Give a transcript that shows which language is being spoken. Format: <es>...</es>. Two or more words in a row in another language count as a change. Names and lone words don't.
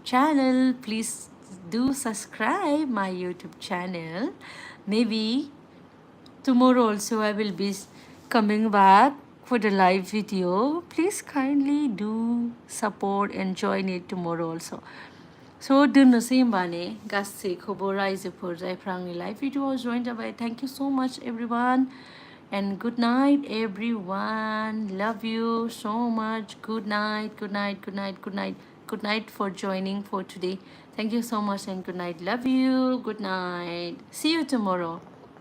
<en>channel please do subscribe my YouTube channel maybe tomorrow also I will be coming back for the live video please kindly do support and join it tomorrow also so</en> <brx>दोननोसै होमबा ने गासैखौबो रायजोफोर जायफ्रा आंनि लाइभ भिडिअआव जइन जाबाय</brx> <en>thank you so much everyone and good night everyone love you so much good night for joining for today thank you so much and good night love you good night see you tomorrow</en>